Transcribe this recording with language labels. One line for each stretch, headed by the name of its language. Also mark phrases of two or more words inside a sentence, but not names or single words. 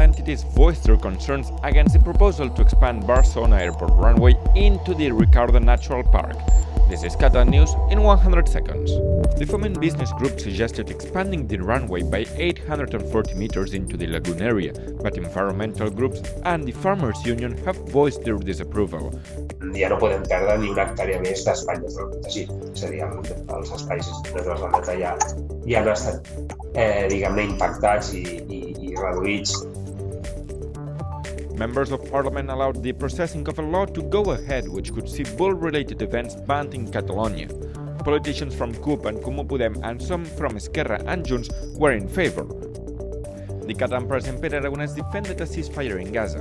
English: authorities voiced their concerns against the proposal to expand Barcelona airport runway into the Ricarda Natural Park. This is Catalan news in 100 seconds. The Foment business group suggested expanding the runway by 840 meters into the lagoon area, but environmental groups and the Farmers Union have voiced their disapproval.
Catalan: Ja no podem perdre ni una hectàrea més d'espai natural protegit. És a dir, els espais naturals del delta ja han estat, diguem-ne, impactats i reduïts.
English: Members of Parliament allowed the processing of a law to go ahead which could see bull-related events banned in Catalonia. Politicians from CUP and Comú Podem and some from Esquerra and Junts were in favor. The Catalan President Pere Aragonès defended a ceasefire in Gaza.